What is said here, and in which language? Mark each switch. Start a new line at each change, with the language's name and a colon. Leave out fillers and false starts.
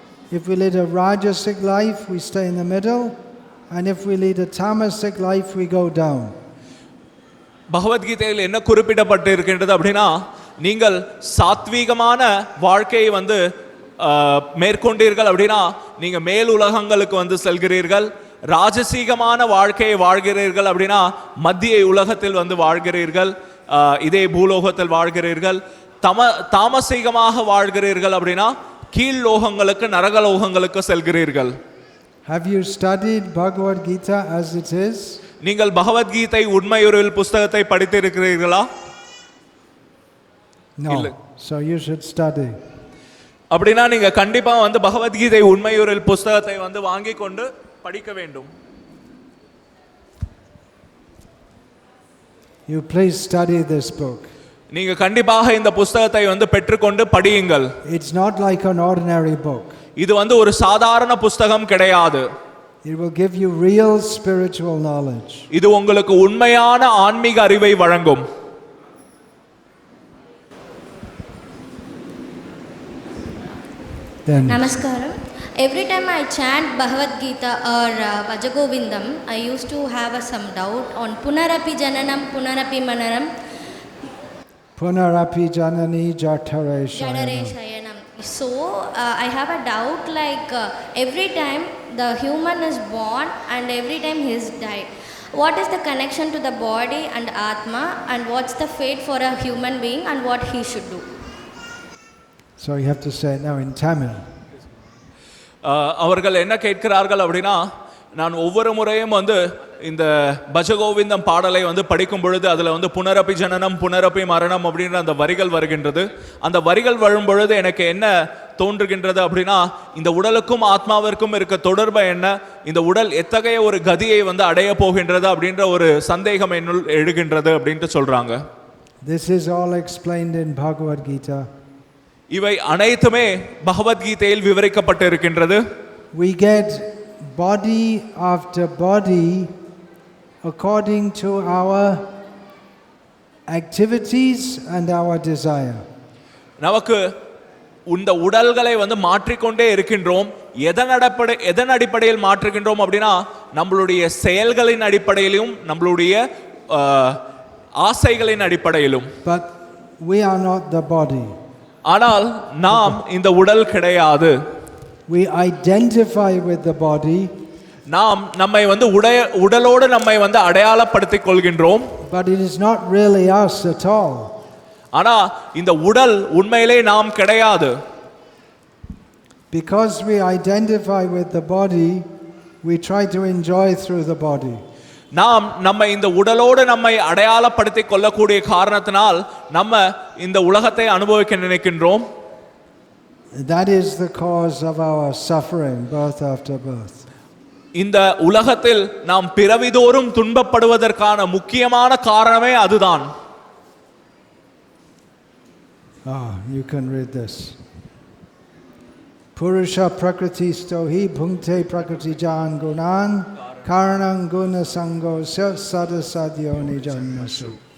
English: If we lead a rajasic life, we stay in the middle. And if we lead a tamasic life, we go down.
Tamil: பகவத்கீதையில் என்ன குறிப்பிடப்பட்டு இருக்கின்றது அப்படின்னா, நீங்கள் சாத்வீகமான வாழ்க்கையை வந்து மேற்கொண்டீர்கள் அப்படின்னா நீங்க மேல் உலகங்களுக்கு வந்து செல்கிறீர்கள். ராஜசீகமான வாழ்க்கையை வாழ்கிறீர்கள் அப்படின்னா மத்திய உலகத்தில் வந்து வாழ்கிறீர்கள், இதே பூலோகத்தில் வாழ்கிறீர்கள். தாமசீகமாக வாழ்கிறீர்கள் அப்படின்னா கீழ் லோகங்களுக்கு நரகலோகங்களுக்கு செல்கிறீர்கள்.
English: Have you studied Bhagavad Gita as it is?
Tamil: நீங்கள் பகவத்கீதை உண்மையுருவில் புத்தகத்தை படித்திருக்கிறீர்களா?
English: No. So you should study.
Tamil: அப்படினா நீங்க கண்டிப்பா வந்து பகவத்கீதை உண்மையுருவில் புத்தகத்தை வந்து வாங்கி கொண்டு படிக்க வேண்டும்.
English: You please study this book.
Tamil: நீங்க கண்டிப்பாக இந்த புத்தகத்தை வந்து பெற்றுக்கொண்டு படியுங்கள்.
English: It's not like an ordinary book.
Tamil: இது வந்து ஒரு சாதாரண புத்தகம் கிடையாது.
English: It will give you real spiritual knowledge.
Tamil: இது உங்களுக்கு உண்மையான ஆன்மீக அறிவை வழங்கும்.
English: Namaskaram. Every time I chant Bhagavad Gita or Vajagovindam, I used to have some doubt on Punarapi Jananam, Punarapi Manaram.
Sanskrit: Punarapi Janani Jatare Shayanam.
English: So I have a doubt like every time the human is born and every time he is died. What is the connection to the body and Atma, and what's the fate for a human being and what he should do? So you have to say it now in Tamil.
Tamil: அவர்கள் என்ன கேட்கிறார்கள் அப்படின்னா, நான் ஒவ்வொரு முறையும் வந்து இந்த பஜகோவிந்தம் பாடலை வந்து படிக்கும் பொழுது அதில் வந்து புனரப்பி ஜனனம் புனரப்பி மரணம் அப்படின்ற அந்த வரிகள் வருகின்றது. அந்த வரிகள் வரும் பொழுது எனக்கு என்ன தோன்றுகின்றது அப்படின்னா, இந்த உடலுக்கும் ஆத்மாவிற்கும் இருக்க தொடர்பு என்ன, இந்த உடல் எத்தகைய ஒரு கதியை வந்து அடைய போகின்றது அப்படின்ற ஒரு சந்தேகம் என்னுள் எழுகின்றது அப்படின்ட்டு சொல்றாங்க.
English: This is all explained in Bhagavad Gita.
Tamil: இவை அனைத்துமே பகவத்கீதையில் விவரிக்கப்பட்டு இருக்கின்றது.
English: We get body after body according to our activities and our desire.
Tamil: நமக்கு இந்த உடல்களை வந்து மாற்றிக்கொண்டே இருக்கின்றோம். எதன் அடிப்படையில் மாற்றுகின்றோம் அப்படின்னா, நம்மளுடைய செயல்களின் அடிப்படையிலும் நம்மளுடைய ஆசைகளின் அடிப்படையிலும்.
English: But we are not the body.
Tamil: ஆனால் நாம் இந்த உடல் கிடையாது.
English: We identify with the body.
Tamil: நாம் நம்மை வந்து உடலோடு நம்மை வந்து அடையாளப்படுத்திக் கொள்கின்றோம்.
English: But it is not really us at all.
Tamil: ஆனா இந்த உடல் உண்மையிலே நாம் கிடையாது.
English: Because we identify with the body, we try to enjoy through the body.
Tamil: நாம் நம்ம இந்த உடலோடு நம்மை அடையாளப்படுத்திக் கொள்ளக்கூடிய காரணத்தினால் நம்ம இந்த உலகத்தை அனுபவிக்க நினைக்கின்றோம்.
English: That is the cause of our suffering, birth after birth.
Tamil: இந்த உலகத்தில் நாம் பிறவிதோறும் துன்பப்படுவதற்கான முக்கியமான காரணமே அதுதான்.
English: You can read this.
Sanskrit: Purusha prakriti stohi bhungte prakriti jan gunan karanam guna sango sadasadyo nijanmasu.